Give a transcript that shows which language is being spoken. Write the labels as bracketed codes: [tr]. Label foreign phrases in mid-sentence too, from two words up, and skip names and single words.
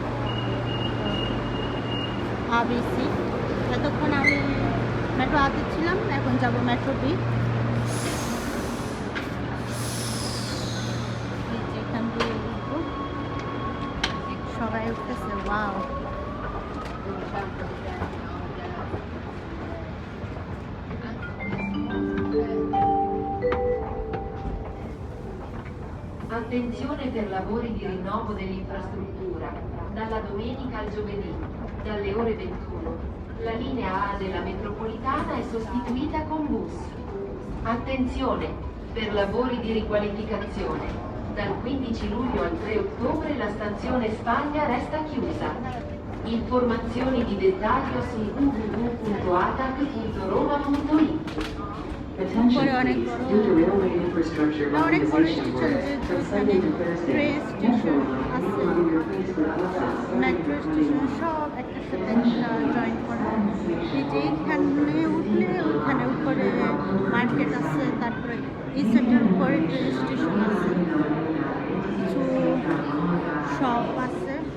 [bn] আবিসি, এতক্ষণ আমি মেট্রো আতে ছিলাম, এখন যাব মেট্রো বি। এখান দিয়ে উঠবো, সবাই উঠতেছে। ওয়াও, [it] Attenzione per lavori di rinnovo dell'infrastruttura. Dalla domenica al giovedì, dalle ore 21, la linea A della metropolitana è sostituita con bus. Attenzione, per lavori di riqualificazione. Dal 15 luglio al 3 ottobre la stazione Spagna resta chiusa. Informazioni di dettaglio su www.atac.roma.it. [bn] উপরে অনেক বড় অনেক বড় স্টেশন, ট্রেন স্টেশন আছে, মেট্রো স্টেশন সব একটার সাথে একটা জয়েন করা। এই যে এখানে উঠলে ওখানে উপরে মার্কেট আছে, তারপরে এই সেন্টার উপরে ট্রেন স্টেশন আছে, কিছু শপ আছে।